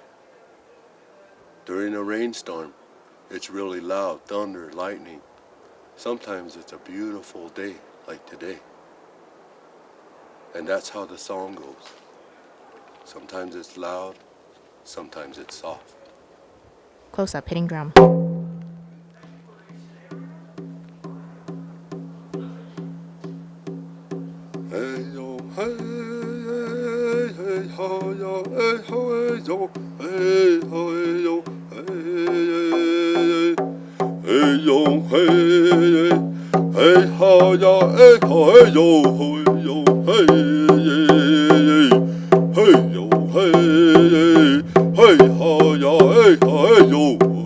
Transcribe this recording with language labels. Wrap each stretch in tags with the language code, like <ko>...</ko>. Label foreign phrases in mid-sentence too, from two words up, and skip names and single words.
<en>During a rainstorm, it's really loud, thunder, lightning. Sometimes it's a beautiful day, like today. And that's how the song goes. Sometimes it's loud, sometimes it's soft. Close up, hitting drum. Hey yo, hey, hey, hey, ho, yo, hey, ho, hey, yo, hey, ho, hey, yo, hey, hey, yo, hey, hey, ho, yo, hey, ho, hey, yo, ho, yo, hey, hey, yo, hey, hey, ho, yo, hey, ho, hey, yo,</en>